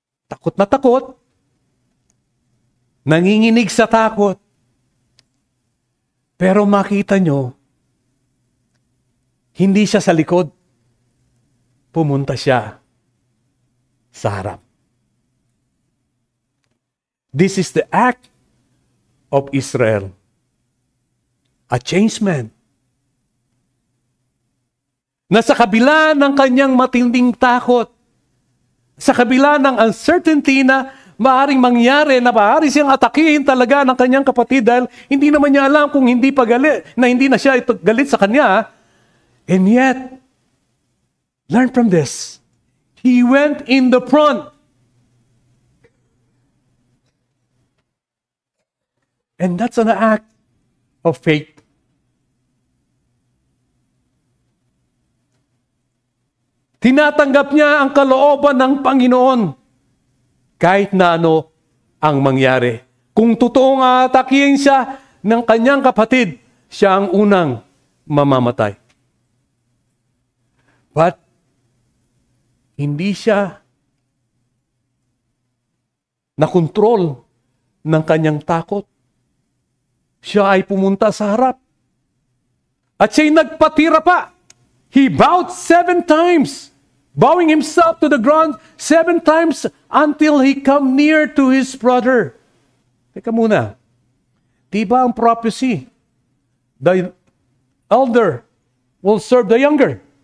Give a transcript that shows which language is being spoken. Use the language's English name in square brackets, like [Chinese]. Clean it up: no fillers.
[Filipino] Takot na takot. Nanginginig sa takot. Pero makita nyo, Hindi siya sa likod. Pumunta siya sa harap. [English] This is the act of Israel. A changed man. [Filipino] Na sa kabila ng kanyang matinding takot, sa kabila ng uncertainty na maaring mangyari, na maaari siyang atakihin talaga ng kanyang kapatid dahil hindi naman niya alam kung hindi pa galit, na hindi na siya galit sa kanya. [English] And yet, learn from this. He went in the front. And that's an act of faith. [Filipino] Tinatanggap niya ang kalooban ng Panginoon kahit na ano ang mangyari. Kung totoong atakihin siya ng kanyang kapatid, siya ang unang mamamatay. But hindi siya nakontrol ng kanyang takot. Siya ay pumunta sa harap. At siya'y nagpatira pa. [English] He bowed 7 times, bowing himself to the ground 7 times until he come near to his brother. [Filipino] Teka muna. Diba ang [English] prophecy? The elder will serve the younger.